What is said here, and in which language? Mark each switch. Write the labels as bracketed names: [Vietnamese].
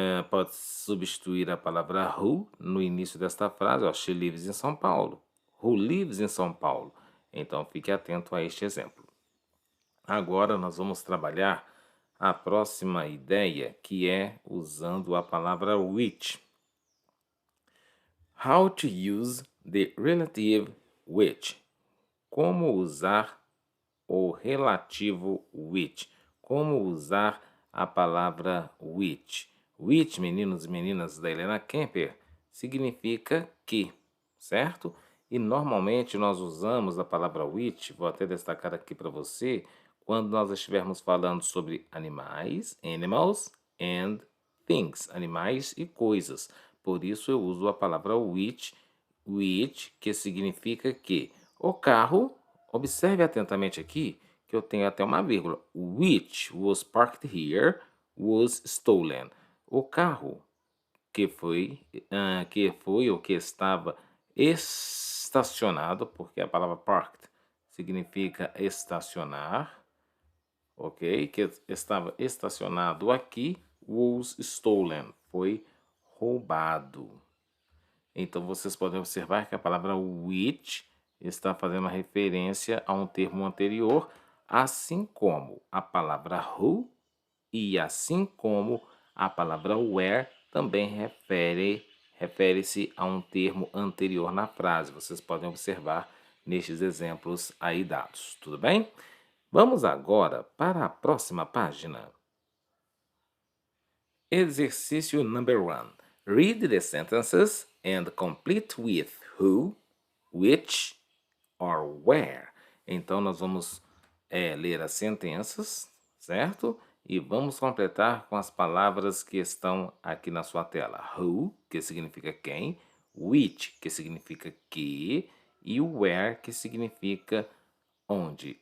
[Portuguese] Pode substituir a palavra who no início desta frase, ó, [English] she lives [Portuguese] em São Paulo. [English] Who lives [Portuguese] em São Paulo? Então, fique atento a este exemplo. Agora, nós vamos trabalhar a próxima ideia, que é usando a palavra which. [English] How to use the relative which. [Portuguese] Como usar o relativo which. Como usar a palavra which. Which, meninos e meninas da Helena Kemper, significa que, certo? E normalmente nós usamos a palavra which, vou até destacar aqui para você, quando nós estivermos falando sobre animais, [English] animals, and things, [Portuguese] animais e coisas. Por isso eu uso a palavra which, que significa que. O carro, observe atentamente aqui, que eu tenho até uma vírgula. [English] Which was parked here was stolen. [Portuguese] O carro que foi ou que estava estacionado, porque a palavra parked significa estacionar, ok? Que estava estacionado aqui, [English] was stolen, [Portuguese] foi roubado. Então, vocês podem observar que a palavra which está fazendo uma referência a um termo anterior, assim como a palavra who e assim como a palavra where também refere-se a um termo anterior na frase. Vocês podem observar nestes exemplos aí dados, tudo bem? Vamos agora para a próxima página. [English] Exercício number 1. Read the sentences and complete with who, which or where. [Portuguese] Então, nós vamos ler as sentenças, certo? E vamos completar com as palavras que estão aqui na sua tela. Who, que significa quem, which, que significa que, e where, que significa onde.